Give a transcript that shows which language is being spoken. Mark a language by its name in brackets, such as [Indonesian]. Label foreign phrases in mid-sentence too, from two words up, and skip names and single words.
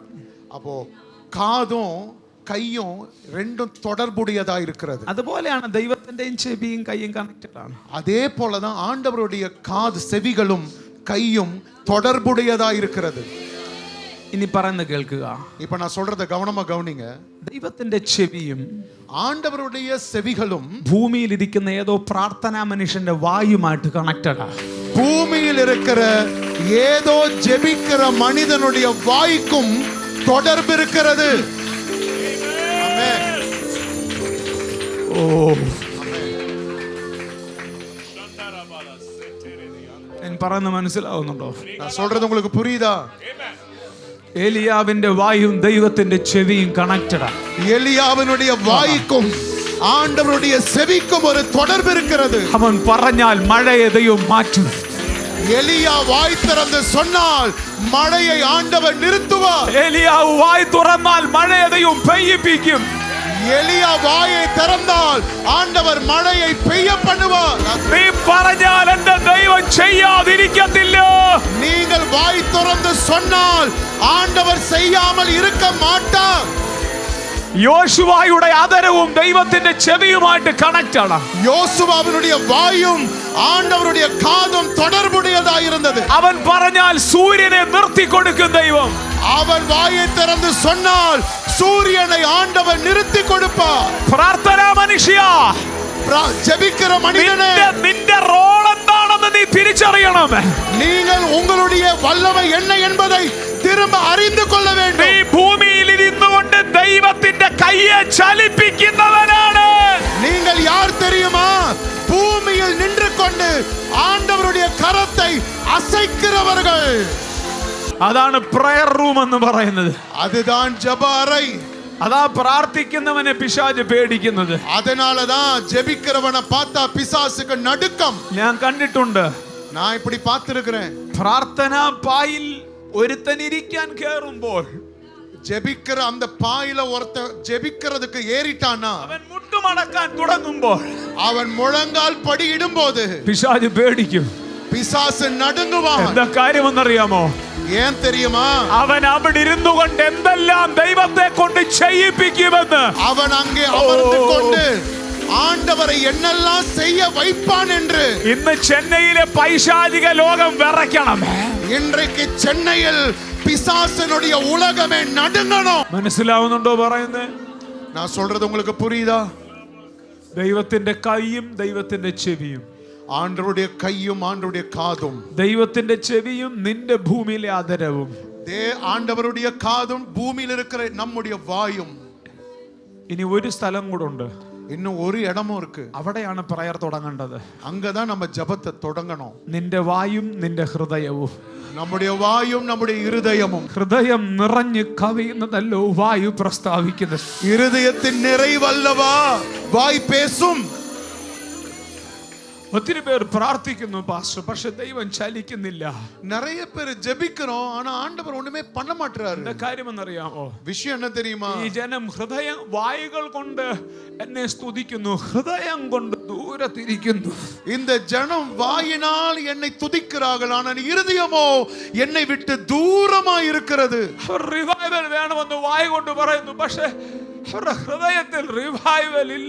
[Tamil] அப்போ காதும் கையும் ரெண்டும் தொடர்புடையதா இருக்கிறது. [Malayalam] അതുപോലെയാണ് ദൈവത്തിന്റെയും ചെവിയും കൈയും കണക്റ്റഡ് ആണ്. [Tamil] அதே போலதான் ஆண்டவருடைய காது செவிகளும் கையும் தொடர்புடையதா இருக்கிறது. [Malayalam] ഇനി പറയുന്നത് കേൾക്കുക. [Tamil] இப்ப நான் சொல்றத கவனமா கவனிங்க. [Malayalam] ദൈവത്തിന്റെ ചെവിയും [Tamil] ஆண்டவருடைய செவிகளும் [Malayalam] ഭൂമിയിൽ ഇരിക്കുന്ന ഏതോ പ്രാർത്ഥനാ മനുഷ്യന്റെ വായുമായിട്ട് കണക്റ്റഡാ. [Tamil] பூமியில் இருக்கிற ஏதோ ஜெபிக்கிற மனிதனுடைய வாய்க்கும் தொடர்பு இருக்கிறது. ஆமென். [Malayalam] ഓ, ഞാൻ പറയുന്നത് മനസ്സിലാവുന്നുണ്ടോ? [Tamil] நான் சொல்றது உங்களுக்கு புரியுதா? [Malayalam] ഏലിയാവിന്റെ വായും ദൈവത്തിന്റെ ചെവിയും കണക്റ്റഡാ. [Tamil] எலியாவினுடைய வாய்க்கும் ஆண்டவருடைய செவிக்கும் ஒரு தொடர்பு இருக்கிறது. [Malayalam] അവൻ പറഞ്ഞാൽ മഴയെയും മാറ്റും. [Tamil] எலியா வாய் திறந்து சொன்னால் மழையை ஆண்டவர் நிறுத்துவார். [Malayalam] ഏലിയാവ് വായ് തുറന്നാൽ മഴയെയും പെയ്യിപ്പിക്കും. [Tamil] எலியா வாயை திறந்தால் ஆண்டவர் மழையை பெய்ய பண்ணுவார். [Malayalam] നീ പറഞ്ഞാൽ എന്റെ ദൈവം ചെയ്യാതിരിക്കത്തില്ല. [Tamil] நீங்கள் வாய் திறந்து சொன்னால் ஆண்டவர் செய்யாமல் இருக்க மாட்டார். [Malayalam] യോശുവയുടെ അതരവും ദൈവത്തിന്റെ ചെവിയുമായിട്ട് കണക്റ്റ് ആണ്. [Tamil] யோசுவாவினுடைய வாயும் ஆண்டவருடைய காதும் தொடர்புடையதாக இருந்தது. [Malayalam] അവൻ പറഞ്ഞാൽ സൂര്യനെ നിർത്തി കൊടുക്കും ദൈവം. [Tamil] அவன் வாயை திறந்து சொன்னால் சூரியனை ஆண்டவர் நிறுத்தி கொடுப்பார். [Malayalam] പ്രാർത്ഥനാ മനുഷ്യ, [Tamil] ஜெபிக்கிற மனிதனே, [Malayalam] നിന്റെ റോൾ എന്താണെന്ന് നീ തിരിച്ചറിയണം. [Tamil] நீங்கள் உங்களுடைய வல்லமை என்ன என்பதை திரும்ப அறிந்து கொள்ள [Malayalam] നീ [Tamil] வேண்டும். [Malayalam] ഭൂമിയിൽ ഇരുന്നുകൊണ്ട് ദൈവത്തിന്റെ കയ്യെ ചലിപ്പിക്കുന്നവനാണ്. [Tamil] நீங்கள் யார் தெரியுமா? பூமியில் நின்று கொண்டு ஆண்டவருடைய கரத்தை அசைக்கிறவர்கள். [Malayalam] അതാണ് [English] prayer room [Malayalam] എന്ന് പറയുന്നത്. [Tamil] அதுதான் ஜெப அறை. [Malayalam] അതാ പ്രാർത്ഥിക്കുന്നവനെ പിശാച് പേടിക്കുന്നത്. [Tamil] அதனாலதான் ஜெபிக்கிறவனை பார்த்தா பிசாசுக்கு நடுக்கம். [Malayalam] ഞാൻ കണ്ടിട്ടുണ്ട്. [Tamil] நான் இப்படி பார்த்திருக்கிறேன். [Malayalam] പ്രാർത്ഥനാ പായിൽ ഒരുത്തൻ ഇരിക്കാൻ കേറുമ്പോൾ [Tamil] ஜெபிக்கிற அந்த பாயில ஒருத்த ஜெபிக்கிறதுக்கு ஏறிட்டானா, [Malayalam] അവൻ മുട്ടുമടക്കാൻ തുടങ്ങുമ്പോൾ [Tamil] அவன் முழங்கால் படி இடும்போது [Malayalam] പിശാച് പേടിക്കും. [Tamil] பிசாசு நடுங்குவான். [Malayalam] എന്താ കാര്യമെന്നറിയാമോ? [Tamil] ஏன் தெரியுமா? [Malayalam] അവൻ അവിടെ ഇരുന്നു കൊണ്ട് എന്തെല്ലാം ദൈവത്തെ കൊണ്ട് ചെയ്യിപ്പിക്കുമെന്ന് [Tamil] அவன் அங்கே அமர்ந்து கொண்டு ஆண்டவரை என்னெல்லாம் செய்ய வைப்பான் என்று. [Malayalam] ഇന്ന് ചെന്നൈയിലെ പൈശാചിക ലോകം വിറയ്ക്കണം. [Tamil] இன்றைக்கு சென்னையில் பிசாசனுடைய உலகமே நடுங்கணும். [Malayalam] മനസ്സിലാവുന്നുണ്ടോ പറയുന്നത്? [Tamil] நான் சொல்றது உங்களுக்கு புரியுதா? [Malayalam] ദൈവത്തിന്റെ കൈയും ദൈവത്തിന്റെ ചെവിയും. [Tamil] ஆண்டவருடைய கையும் ஆண்டவருடைய காதும். [Malayalam] ദൈവത്തിന്റെ ചെവിയും നിന്റെ ഭൂമിയിലെ ആദരവും. [Tamil] ஆண்டவருடைய காதும் பூமியில் இருக்கிற நம்முடைய வாயும். [Malayalam] ഇനി ഒരു സ്ഥലം കൂടെ ഉണ്ട്. [Tamil] இன்னும் ஒரு இடமும் இருக்கு. [Malayalam] അവിടെയാണ് പ്രയർ തുടങ്ങേണ്ടത്. [Tamil] அங்கதான் நம்ம ஜெபத்தை தொடங்கணும். [Malayalam] നിന്റെ വായും നിന്റെ ഹൃദയവും. [Tamil] நம்முடைய வாயும் நம்முடைய இருதயமும். [Malayalam] ഹൃദയം നിറഞ്ഞു കവിയുന്നതല്ലോ വായു പ്രസ്താവിക്കുന്നത്. [Tamil] இருதயத்தின் நிறைவல்லவா வாய் பேசும். [Malayalam] ഒത്തിരി പേർ പ്രാർത്ഥിക്കുന്നു പാസ്റ്റർ, പക്ഷെ ദൈവം ചലിക്കുന്നില്ല. [Tamil] நிறைய பேர் ஜெபிக்கிறோம், ஆனா ஆண்டவர் ஒண்ணுமே பண்ண மாட்டாரு. [Malayalam] എന്താ കാര്യമെന്നറിയാമോ? [Tamil] விஷயம் என்ன தெரியுமா? [Malayalam] ഈ ജനം ഹൃദയം വായുകൾ കൊണ്ട് എന്നെ സ്തുതിക്കുന്നു, ഹൃദയം കൊണ്ട് ദൂരത്തിരിക്കുന്നു. [Tamil] இந்த ஜனம் வாயினால் என்னை துதிக்கிறார்கள், ஆனால் இருதயமோ என்னை விட்டு தூரமா இருக்கிறது. [Malayalam] അവർ റിവൈവൽ വേണമെന്ന് വായു കൊണ്ട് പറയുന്നു, പക്ഷെ അവരുടെ ഹൃദയത്തിൽ റിവൈവൽ ഇല്ല.